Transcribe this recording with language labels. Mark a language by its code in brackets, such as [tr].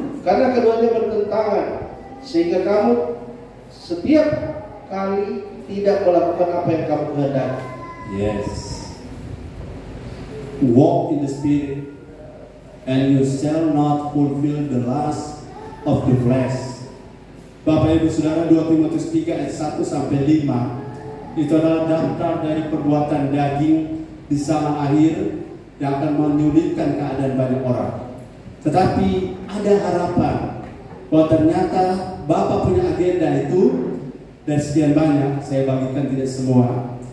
[id] Karena keduanya bertentangan, sehingga kamu setiap kali tidak melakukan apa yang kamu kehendaki. [en] Yes. Walk in the Spirit, and you shall not fulfill the lust of the flesh. [id] Bapak Ibu Saudara, 2 Timotius 3 ayat 1-5 itu adalah daftar dari perbuatan daging di zaman akhir yang akan menyulitkan keadaan banyak orang. Tetapi ada harapan bahwa ternyata Bapa punya agenda itu, dan sekian banyak, saya bagikan tidak semua.